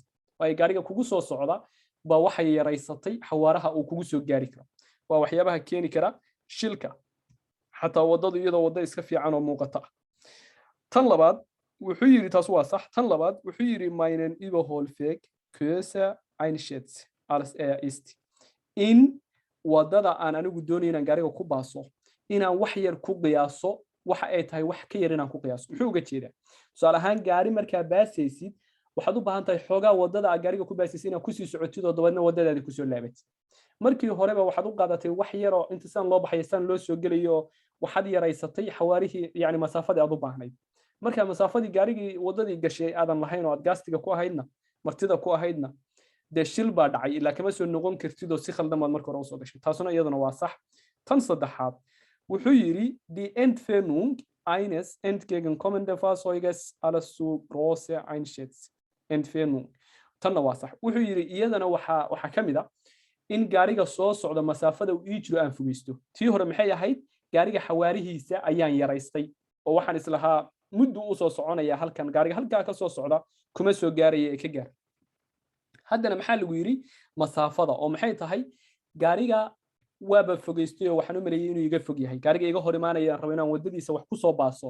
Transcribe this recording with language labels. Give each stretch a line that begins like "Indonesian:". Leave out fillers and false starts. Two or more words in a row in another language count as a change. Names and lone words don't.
Somali: way gaariga kugu soo socda ba waxay yaraysatay xawaaraha uu kugu soo gaari karo waa waxyaabaha keeni kara shilka xataa wadadu iyadoo wada iska fiican oo muuqata tan labaad wuxuu yiri taas waa sax tan labaad wuxuu yiri
German: meinen überholweg kürzer einschätze als ist
Somali: in wadada aan anigu doonayo inaan gaariga ku baaso inaan wax yar ku qiyaaso waxa ay tahay wax ka yar inaan ku qiyaaso muxuu uga jeedaa tusaale ahaan gaari markaa baasaysid waxaad u baahan tahay xoogaa wadada aad gaariga ku baasaysid inaad ku sii socotid oo dabadna wadadaada ku soo laabatid markii horeba waxaad u qaadatay wax yar oo inta san loo baxay san loo soo gelayo waxaad yaraysatay xawaarihii yani masaafadii aad u baahnayd marka masaafadii gaarigii wadadii gashay aadan lahayn oo aad gaastiga ku ahaydna martida ku ahaydna dee shil baa dhacay ilaa kama soo noqon kartid oo si khaldan baad marka hore usoo gashay taasuna iyaduna waa sax tan saddexaad wuxuu yidhi
German: die Entfernung eines entgegenkommenden Fahrzeuges alles zu große Entfernung
Somali: tanna waa sax wuxuu yidhi iyadana waxaa ka mid a in gaariga soo socda masaafada uu ii jiro aan fogeysto tii hore maxay ahayd gaariga xawaarihiisa ayaan yaraystay oo waxaan islahaa muddu u soo soconaya halkan gaariga halkaa ka soo socda kuma soo gaaraya ee ka gaar haddana maxaa lagu yidhi masaafada oo maxay tahay gaariga waaba fogeystay oo waxaan u maleeyay inuu iga fog yahay gaariga iga hor imaanaya rabo inaan wadadiisa wax ku soo baaso